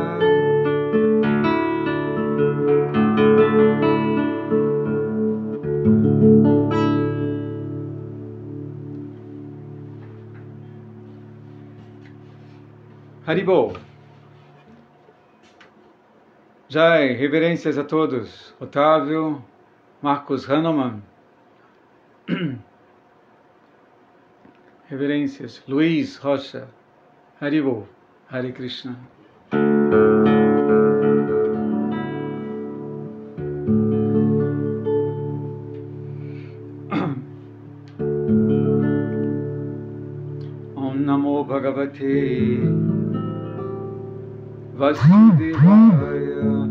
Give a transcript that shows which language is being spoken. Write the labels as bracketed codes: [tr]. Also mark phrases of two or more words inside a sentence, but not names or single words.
[pt] Haribol. Jai, reverências a todos. Otávio, Marcos Hahnemann. Reverências. Luiz Rocha. Haribol. Hare Krishna. [sa] ॐ नमो भगवते वासुदेवाय.